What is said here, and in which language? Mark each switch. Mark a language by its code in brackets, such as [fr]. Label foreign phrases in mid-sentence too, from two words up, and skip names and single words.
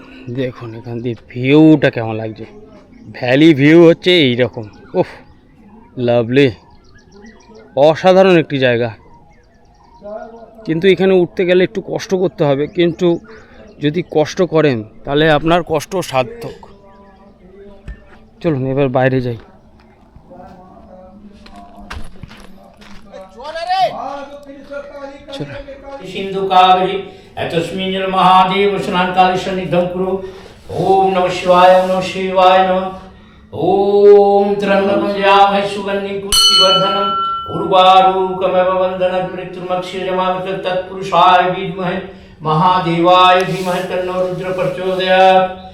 [bn] দেখুন এখান দিয়ে ভিউটা কেমন লাগছে, ভ্যালি ভিউ হচ্ছে এইরকম। ওহ লাভলি, অসাধারণ একটি জায়গা। কিন্তু এখানে উঠতে গেলে একটু কষ্ট করতে হবে, কিন্তু যদি কষ্ট করেন তাহলে আপনার কষ্ট সার্থক। চলুন এবার বাইরে যাই। [sa] सिंधु कावेरी तस्मिन् जल महादेव स्नान काले सन्निधं कुरु। ओम नमः शिवाय नमः। ओम त्र्यंबकं यजामहे सुगन्धिं पुष्टिवर्धनम् उर्वारुकमिव बन्धनात् मृत्युर्मुक्षीयमामृतं तत्पुरुषाय विद्महे महादेवाय धीमहि तन्नो रुद्रः प्रचोदयात्।